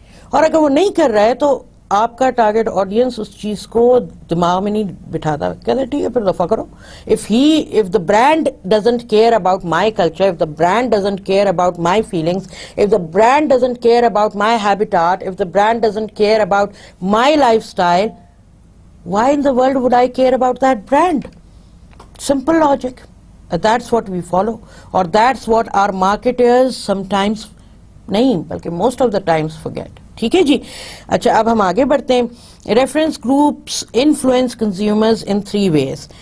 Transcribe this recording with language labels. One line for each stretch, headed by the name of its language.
Urdu: اور اگر وہ نہیں کر رہا ہے تو آپ کا ٹارگٹ آڈینس اس چیز کو دماغ میں نہیں بٹھاتا, کہتے ہیں ٹھیک ہے پھر دفعہ کرو.
English: if the brand doesn't care about my culture, if the brand doesn't care about my feelings, if the brand doesn't care about my habitat, if the brand doesn't care about my lifestyle, why in the world would I care about that brand? Simple logic. That's what we follow, or that's what our marketers sometimes
Urdu: نہیں بلکہ
English: Most of the times forget.
Urdu: ٹھیک ہے جی. اچھا اب ہم آگے بڑھتے ہیں.
English: Reference groups influence consumers in 3 ways.